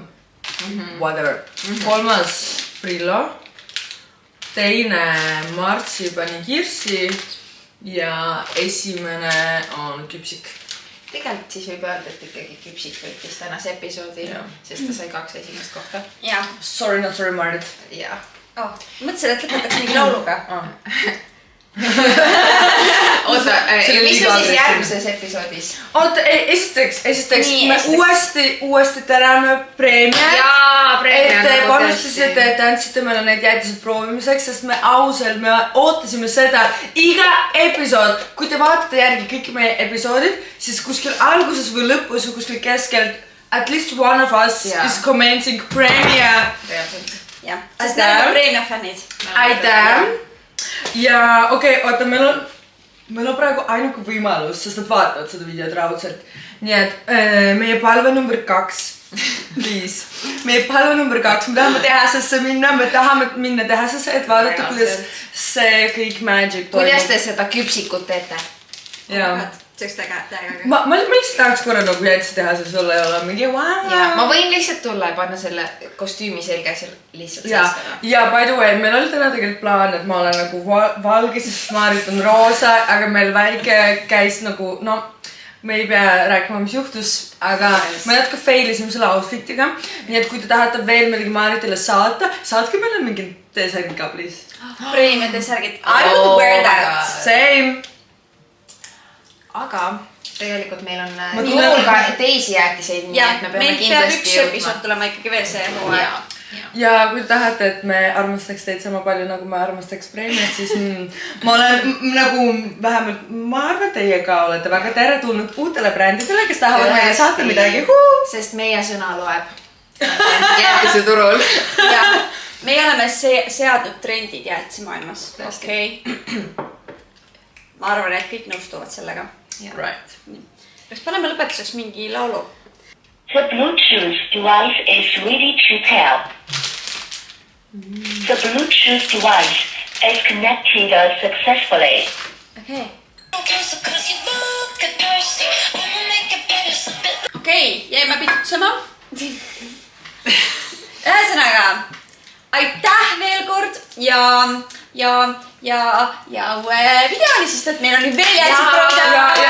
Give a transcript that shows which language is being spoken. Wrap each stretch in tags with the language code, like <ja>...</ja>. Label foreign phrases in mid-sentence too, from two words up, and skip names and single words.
<en>Whatever. 3. Brillo.</en> <et>Teine martsipani kirsi ja esimene on küpsik. Tegelikult siis võib öelda, et ikkagi küpsik võttis tänase episoodi, sest ta sai 2 esimest kohta. Ja.</et> <en>Sorry, not sorry,</en> <et>Marit. Ja. Mõtlesin, et lõpetaks mingi lauluga. Oota, mis on siis järgmises episoodis? Oota, esiteks me uuesti täname preemia. Jaa, preemia. Et te panustasite, et andsite meile neid jäätised proovimiseks, sest me ausalt, me ootasime seda iga episood. Kui te vaatate järgi kõik meie episoodid, siis kuskil alguses või lõpus või kuskil keskelt</et> <en>at least one of us is commenting</en> <et>preemia. Reaalselt. Jah, sest me oleme preemia fännid. Aitäh! Ja oota, meil on praegu ainuke võimalus, sest nad vaatavad seda videot raudselt. Nii et meie palve number 2, please. Meie palve number 2, me tahame tehasesse minna, me tahame minna tehasesse, et vaadata, kuidas see kõik magic toimub. Kuidas te seda küpsikut teete? Jaa. See oleks täiega. Ma lihtsalt tahaks korra nagu jäätsi tehases olla ja olla mingi Ma võin lihtsalt tulla ja panna selle kostüümi selge lihtsalt seista.</et> <en>Ja by the way,</en> <et>meil oli täna tegelikult plaan, et ma olen nagu valge, sest Maarit on roosa, aga meil väike käis nagu, me ei pea rääkima, mis juhtus, aga me natuke failisime selle outfitiga. Nii et kui te tahate veel midagi Maaritile saata, saatke meile mingi T-särgid ka, please. Preemia T-särgid.</et> <en>I would wear that. Same.</en> <et>Aga tegelikult meil on turul ka teisi jäätiseid, nii et me peame kindlasti jõudma. Meil peab 1 episood tulema ikkagi veel see hooaeg. Ja kui tahate, et me armastaks teid sama palju, nagu me armastaks preemiat, siis ma olen nagu vähemalt, ma arvan, teie ka olete väga teretulnud uutele brändidele, kes tahavad meile saata midagi. Sest meie sõna loeb jäätise turul. Ja me oleme seadnud trendid jäätise maailmas. Okei. Ma arvan, et kõik nõustuvad sellega.</et> <en>Right.</en> <et>Kas paneme lõpetuseks mingi laulu?</et> <en>The Bluetooth device is ready to pair. The Bluetooth device is connected successfully.</en> <et>Okay. Okei, jäime pitutsema. Ühesõnaga, aitäh veel kord ja uue videoni, sest et meil on nüüd veel jäätsid proovida.</et>